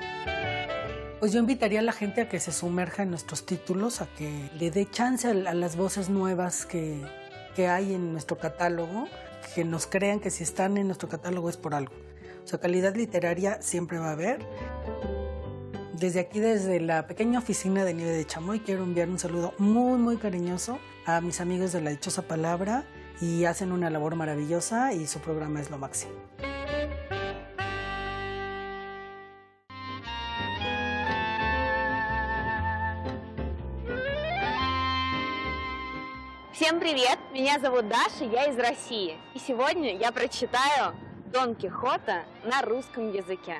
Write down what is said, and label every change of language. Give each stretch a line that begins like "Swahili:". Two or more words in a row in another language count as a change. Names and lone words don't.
Spanish: Pues yo invitaría a la gente a que se sumerja en nuestros títulos, a que le dé chance a las voces nuevas que hay en nuestro catálogo, que nos crean que si están en nuestro catálogo es por algo. O sea, calidad literaria siempre va a haber. Desde aquí, desde la pequeña oficina de Nieve de Chamoy, quiero enviar un saludo muy, muy cariñoso a mis amigos de La Dichosa Palabra, y hacen una labor maravillosa y su programa es lo máximo.
Russian: Всем привет! Меня зовут Даша, я из России. И сегодня я прочитаю Дон Кихота на русском языке.